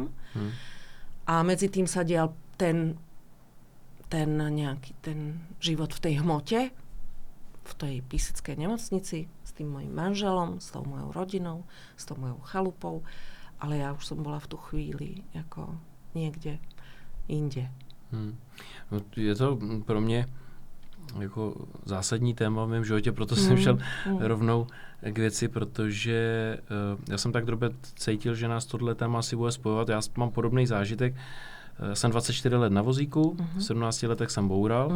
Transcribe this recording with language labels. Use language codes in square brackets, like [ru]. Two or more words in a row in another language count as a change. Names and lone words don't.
[sk] A medzi tým sa dial ten život v tej hmote, v tej píseckej nemocnici, s tým mojim manželom, s tou mojou rodinou, s tou mojou chalupou, ale ja už som bola v tu chvíli jako niekde inde. No, [cs] je to pro mě jako zásadní téma v mém životě, proto jsem šel rovnou k věci, protože já jsem tak drobě cítil, že nás tohle téma asi bude spojovat. Já mám podobný zážitek. Jsem 24 let na vozíku, v 17 letech jsem boural.